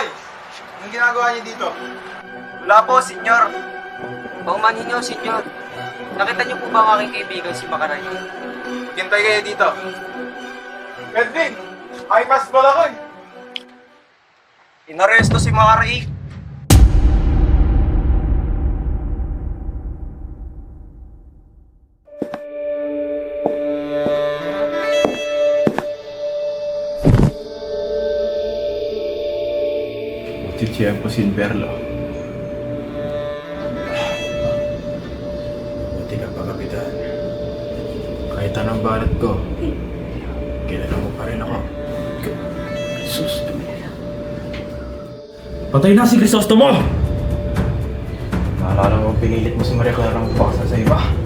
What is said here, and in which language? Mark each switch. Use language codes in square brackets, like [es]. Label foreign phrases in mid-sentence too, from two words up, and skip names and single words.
[tl] Anong ginagawa niyo dito? Wala po, senyor. Paumanhin niyo, senyor. Nakita niyo po ba ang aking kaibigan si Makaraig? Hintay kayo dito. Medvin! Ay, pasbol ako eh! Inaresto si Makaraig. [es] Tiempo sin verlo. [tl] Buti ka pa, Kapitan. Kahit anong balat ko, kilala mo pa rin ako. Jesus. Patay na si Crisostomo! Naalala mo, pinilit mo si Maria Clara ang paksa sa iba.